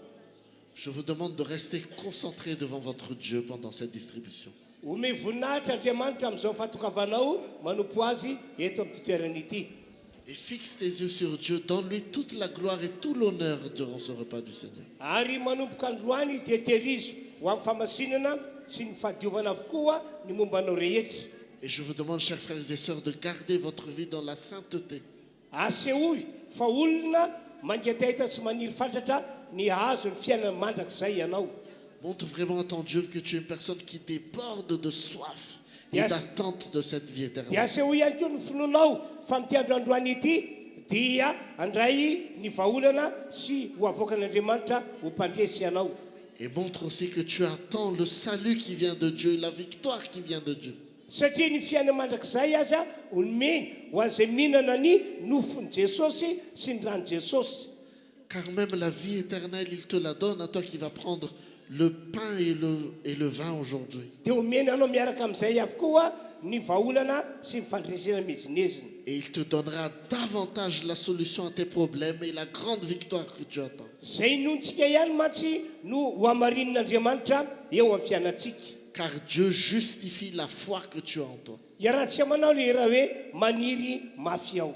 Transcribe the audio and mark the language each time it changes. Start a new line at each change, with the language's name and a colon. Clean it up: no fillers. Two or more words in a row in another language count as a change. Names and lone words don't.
French: Je vous demande de rester concentré devant votre Dieu pendant cette distribution.
Malagasy: Ome voninahitra Andriamanitra amin'izao fatokavanao manompo azy eto amin'ny toerana ity.
French: Et fixe tes yeux sur Dieu, donne-lui toute la gloire et tout l'honneur durant ce repas du Seigneur.
Malagasy: Ary manompoka androany dia terizo ho amin'ny famasinana sy ny fahadiovana avokoa ny mombanao rehetra.
French: Et je vous demande, chers frères et sœurs, de garder votre vie dans la sainteté.
Malagasy: Asehoy fa olona mangetahita sy maniry fatratra ny azo ny fiainana mandrakizay ianao.
French: Montre vraiment à ton Dieu que tu es une personne qui déborde de soif et
English: Yes.
French: d'attente de cette vie
Malagasy: Dia
French: éternelle.
Malagasy: aseho ihany koa ny finoanao fa mity androandroany ity dia andray ny vaholana sy ho avoaka an'Andriamanitra ho mpandresy ianao.
French: Et montre aussi que tu attends le salut qui vient de Dieu, la victoire qui vient de Dieu.
Malagasy: Satria ny fiainana mandrakizay aza ho nomeny ho an'izay mihinana ny nofony Jesosy sy ny rano Jesosy.
French: Car même la vie éternelle, il te la donne à toi qui vas prendre le pain et le vin aujourd'hui.
Malagasy: Dia omeny anao miaraka amin'izay avokoa ny vaholana sy ny fandresena mizinezina.
French: Et il te donnera davantage la solution à tes problèmes et la grande victoire que tu attends.
Malagasy: Zay nontsika ihany mantsy no ho hamarin'Andriamanitra eo amin'ny fiainantsika.
French: Car Dieu justifie la foi que tu as en toi.
Malagasy: Iarahantsika manao le raha hoe maniry mafy ao.